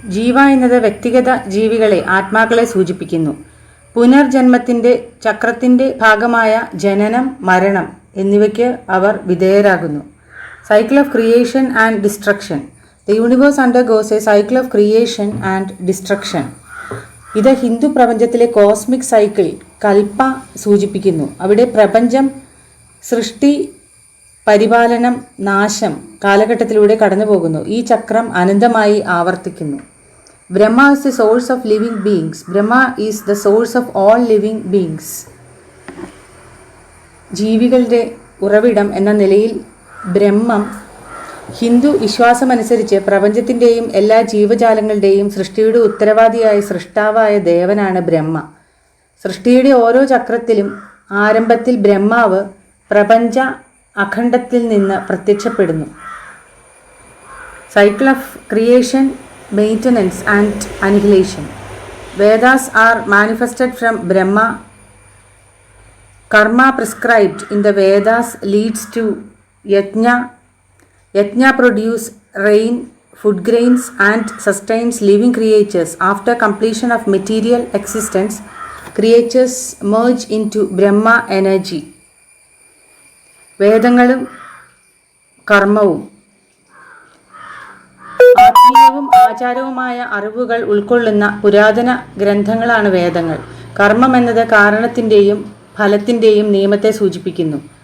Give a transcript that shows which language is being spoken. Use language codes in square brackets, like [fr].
[ml] ജീവ എന്നത് വ്യക്തിഗത ജീവികളെ, ആത്മാക്കളെ സൂചിപ്പിക്കുന്നു. പുനർജന്മത്തിൻ്റെ ചക്രത്തിൻ്റെ ഭാഗമായ ജനനം, മരണം എന്നിവയ്ക്ക് അവർ വിധേയരാകുന്നു. [en] Cycle of creation and destruction. The universe undergoes a cycle of creation and destruction. [ml] ഇത് ഹിന്ദു പ്രപഞ്ചത്തിലെ കോസ്മിക് സൈക്കിൾ, കൽപ്പ സൂചിപ്പിക്കുന്നു. അവിടെ പ്രപഞ്ചം സൃഷ്ടി, പരിപാലനം, നാശം കാലഘട്ടത്തിലൂടെ കടന്നു പോകുന്നു. ഈ ചക്രം അനന്തമായി ആവർത്തിക്കുന്നു. [en] Brahma is the source of living beings. Brahma is the source of all living beings. [ml] ജീവികളുടെ ഉറവിടം എന്ന നിലയിൽ ബ്രഹ്മം ഹിന്ദു വിശ്വാസമനുസരിച്ച് പ്രപഞ്ചത്തിൻ്റെയും എല്ലാ ജീവജാലങ്ങളുടെയും സൃഷ്ടിയുടെ ഉത്തരവാദിയായ സൃഷ്ടാവായ ദേവനാണ് ബ്രഹ്മ. സൃഷ്ടിയുടെ ഓരോ ചക്രത്തിലും ആരംഭത്തിൽ ബ്രഹ്മാവ് പ്രപഞ്ച അഖണ്ഡത്തിൽ നിന്ന് പ്രത്യക്ഷപ്പെടുന്നു. [en] Cycle of creation, maintenance and annihilation. Vedas are manifested from Brahma. Karma prescribed in the Vedas leads to yajna. Yajna produce rain, food grains and sustains living creatures. After completion of material existence, creatures merge into Brahma energy. [ml] വേദങ്ങളും കർമ്മവും ആത്മീയവും ആചാരവുമായ അറിവുകൾ ഉൾക്കൊള്ളുന്ന പുരാതന ഗ്രന്ഥങ്ങളാണ് വേദങ്ങൾ. കർമ്മം എന്നത് കാരണത്തിൻ്റെയും ഫലത്തിൻ്റെയും നിയമത്തെ സൂചിപ്പിക്കുന്നു.